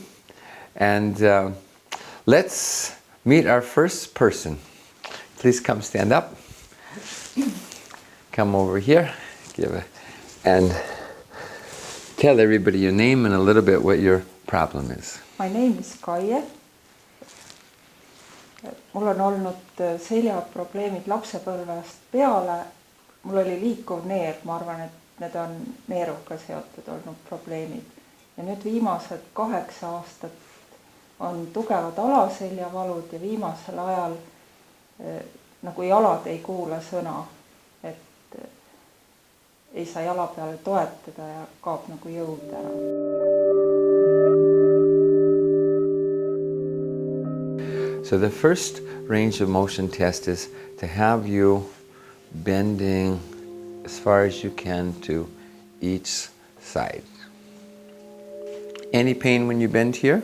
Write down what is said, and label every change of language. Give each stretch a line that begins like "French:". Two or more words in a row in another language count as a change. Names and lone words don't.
English: And let's meet our first person. Please come stand up. Come over here. And tell everybody your name and a little bit what your problem is. My name is Kaie.
Estonian: Mul on olnud seljaprobleemid lapsepõlvest peale. Mul oli liikuv neer, ma arvan, et need on neeruga seotud olnud probleemid. Ja nüüd viimased 8 aastat on tugevad alaseljavalud ja viimasel ajal nagu jalad ei kuula sõna, et ei saa jala peale toetada ja kaob nagu jõud ära.
English: So the first range of motion test is to have you bending as far as you can to each side. Any pain when you bend here?